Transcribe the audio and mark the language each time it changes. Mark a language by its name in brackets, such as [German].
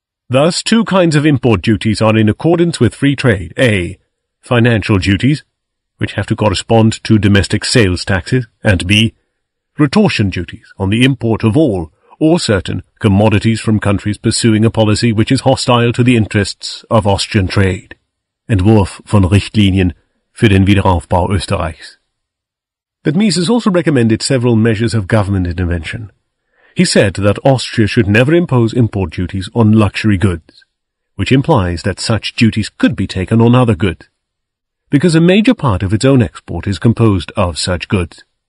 [English] Thus, two kinds of import duties are in accordance with free trade. A. Financial duties, which have to correspond to domestic sales taxes, and B. Retortion duties on the import of all or certain commodities from countries pursuing a policy which is hostile to the interests of Austrian trade. [German] Entwurf von Richtlinien für den Wiederaufbau Österreichs. [English] But Mises also recommended several measures of government intervention. He said that Austria should never impose import duties on luxury goods, which implies that such duties could be taken on other goods, because a major part of its own export is composed of such goods.